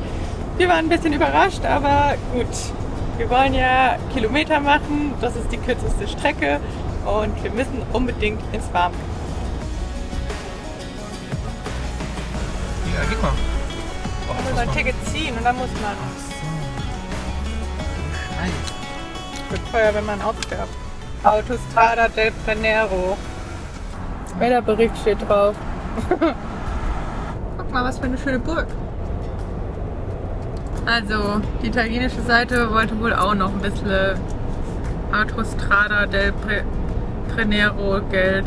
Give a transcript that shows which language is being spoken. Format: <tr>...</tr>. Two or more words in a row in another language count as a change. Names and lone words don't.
<de>Wir waren ein bisschen überrascht, aber gut. Wir wollen ja Kilometer machen, das ist die kürzeste Strecke und wir müssen unbedingt ins Warme. Ja, gib mal. Da muss man ein Ticket ziehen und dann muss man. Wird teuer, wenn man ausfährt. Autostrada del Brennero. Wetterbericht steht drauf. Guck mal, was für eine schöne Burg. Also, die italienische Seite wollte wohl auch noch ein bisschen Autostrada del Brennero Geld.</de>